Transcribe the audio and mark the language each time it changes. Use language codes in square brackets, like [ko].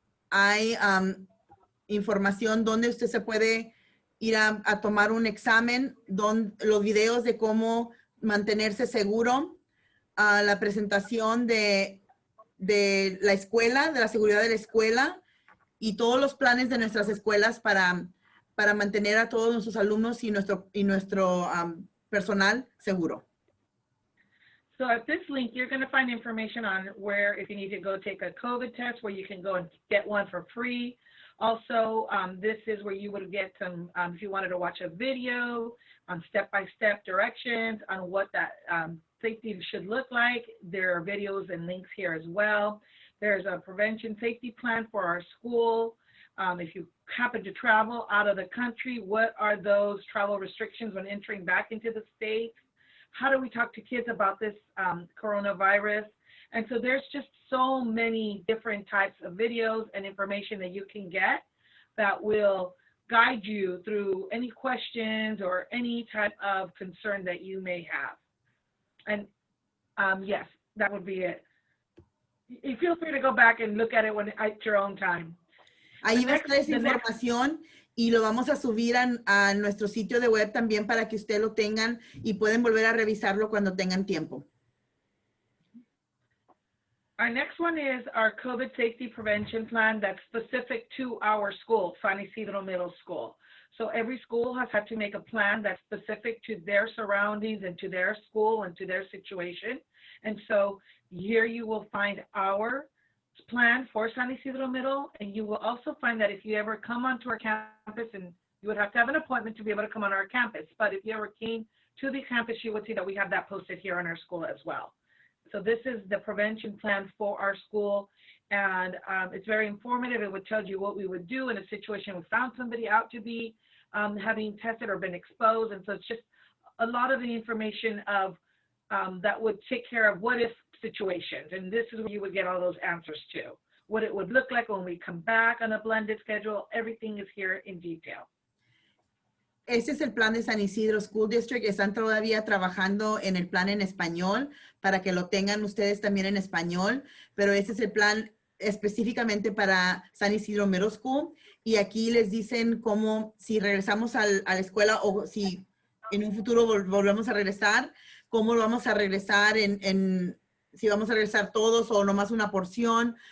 [es] Hay información donde usted se puede ir a tomar un examen, los videos de cómo mantenerse seguro, la presentación de la escuela, de la seguridad de la escuela y todos los planes de nuestras escuelas para mantener a todos nuestros alumnos y nuestro personal seguro. [en] So at this link, you're going to find information on where, if you need to go take a COVID test, where you can go and get one for free. Also, this is where you would get some, if you wanted to watch a video on step-by-step directions on what that safety should look like. There are videos and links here as well. There's a prevention safety plan for our school. If you happen to travel out of the country, what are those travel restrictions when entering back into the state? How do we talk to kids about this coronavirus? And so there's just so many different types of videos and information that you can get that will guide you through any questions or any type of concern that you may have. And yes, that would be it. You feel free to go back and look at it at your own time. [es] Ahí va a estar esa información y lo vamos a subir a nuestro sitio de web también para que ustedes lo tengan y pueden volver a revisarlo cuando tengan tiempo. [en] Our next one is our COVID safety prevention plan that's specific to our school, San Isidro Middle School. So every school has had to make a plan that's specific to their surroundings and to their school and to their situation. And so here you will find our plan for San Isidro Middle, and you will also find that if you ever come onto our campus, and you would have to have an appointment to be able to come on our campus, but if you ever came to the campus, you would see that we have that posted here on our school as well. So this is the prevention plan for our school, and it's very informative. It would tell you what we would do in a situation we found somebody out to be having tested or been exposed, and so it's just a lot of the information of that would take care of what if situations, and this is where you would get all those answers to. What it would look like when we come back on a blended schedule, everything is here in detail. [es] Este es el plan de San Isidro School District. Están todavía trabajando en el plan en español para que lo tengan ustedes también en español, pero este es el plan específicamente para San Isidro Middle School. Y aquí les dicen cómo, si regresamos a la escuela o si en un futuro volvemos a regresar, cómo lo vamos a regresar, si vamos a regresar todos o nomás una porción.